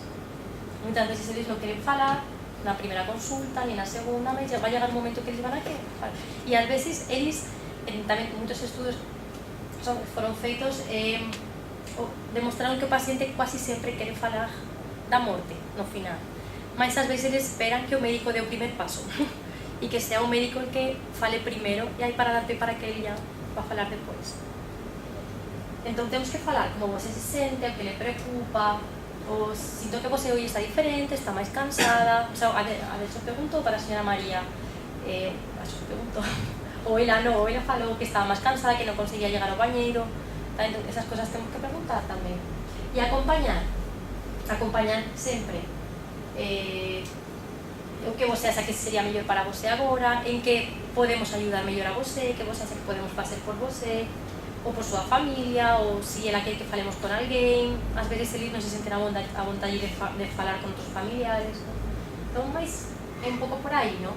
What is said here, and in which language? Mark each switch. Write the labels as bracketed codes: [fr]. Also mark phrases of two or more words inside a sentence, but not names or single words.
[gl] Muitas veces eles non queren falar na primeira consulta, ni na segunda, mas vai chegar un momento que eles van a querer. E ás veces eles, tamén moitos estudos foron feitos demostraron que o paciente quasi sempre quere falar da morte no final, mas ás veces esperan que o médico dé o primer paso e que sea o médico el que fale primeiro e aí para darte para que ele ya va a falar depois. Entón temos que falar [pt] como você se sente, [gl] o que le preocupa, o sinto que você hoje está diferente, está máis cansada, o sea, a ver, se preguntou para a señora María, se preguntou, ou ela falou que estaba máis cansada, que non conseguía llegar ao bañeiro, entón esas cosas temos que preguntar tamén. E acompañar sempre o que você acha que sería mellor para você agora, en que podemos ayudar mellor a você, que você acha que podemos facer por você, ou por súa familia, ou se ela quer que falemos con alguén, ás veces eles non se senten a vontade de falar con outros familiares, entón, máis é un pouco por aí, non?